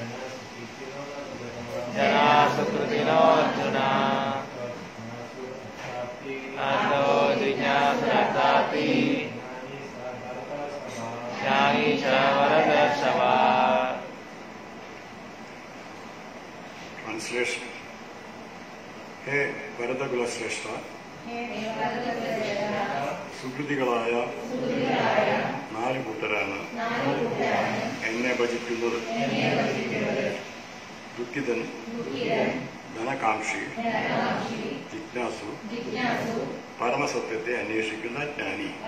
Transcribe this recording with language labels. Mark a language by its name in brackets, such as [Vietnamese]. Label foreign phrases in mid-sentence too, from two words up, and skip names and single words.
[Sanskrit] जनासुकृतिनो अर्जुन अर्थो जिज्ञासुरताति ज्ञानी च वरदर्शव. [English] Translation. [Malayalam] ഹേ ഭരതകുലശ്രേഷ്ഠ, സുകൃതികളായ 4 കൂട്ടരാണ് എന്നെ ഭജിക്കുന്നത്. ദുഃഖിതൻ, ധനകാംക്ഷി, ജിജ്ഞാസു, പരമസത്യത്തെ അന്വേഷിക്കുന്ന ജ്ഞാനി.